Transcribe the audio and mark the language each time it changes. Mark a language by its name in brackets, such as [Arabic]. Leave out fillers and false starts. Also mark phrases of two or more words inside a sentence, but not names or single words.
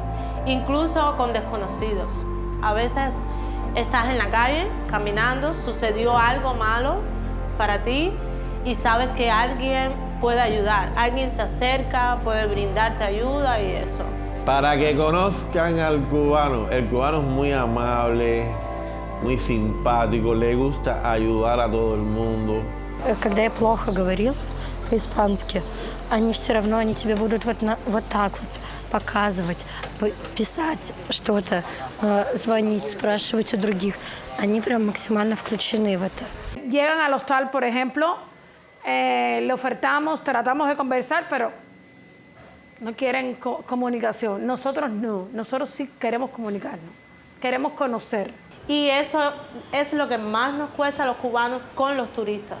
[Spanish] Incluso con desconocidos. A veces estás en la calle caminando, sucedió algo malo para ti y sabes que alguien puede ayudar. Alguien se acerca, puede brindarte ayuda y eso. Para que conozcan al cubano, el cubano es muy amable, muy simpático, le gusta ayudar a todo el mundo. [Russian] Когда я плохо говорила по-испански, они все равно, они тебе будут вот так вот показывать, писать что-то, звонить, спрашивать у других. Они прям максимально включены в это. [Spanish] Llegan al hostal, por ejemplo, le ofertamos, tratamos de conversar, pero no quieren comunicación. Nosotros no, nosotros sí queremos comunicarnos, queremos conocer. Y eso es lo que más nos cuesta a los cubanos con los turistas.